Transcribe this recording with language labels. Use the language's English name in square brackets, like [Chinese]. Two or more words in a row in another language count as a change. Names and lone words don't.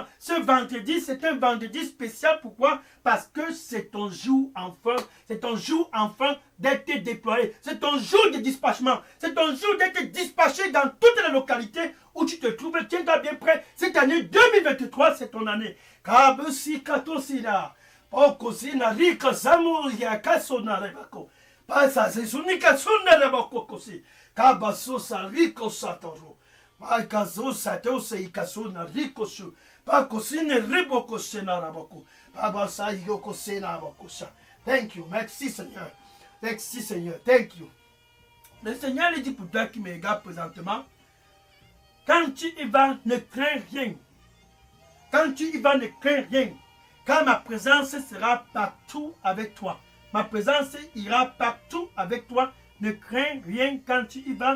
[French] Ce vendredi, c'est un vendredi spécial. Pourquoi? Parce que c'est ton jour enfin. C'est ton jour enfin d'être déployé. C'est ton jour de dispatchement. C'est ton jour d'être dispatché dans toutes les localités où tu te trouves. Tiens-toi bien prêt. Cette année 2023, c'est ton année. Kabusi katosina. Okosina rika samuria kasona rebako. Pasa se sunika sunna rebako kosi. Kabaso sariko satoro. Makazo sato se ikasona riko su. Pakosine riboko sena rabako. Babasa yoko sena bakosa. [English] Thank you. [French] Merci Seigneur. Merci Seigneur. [English] Thank you. [French] Le Seigneur lui dit pour toi qui me regarde présentement, quand tu y vas, ne crains rien. Quand tu y vas, ne crains rien. Car ma présence sera partout avec toi. Ma présence ira partout avec toi. Ne crains rien quand tu y vas.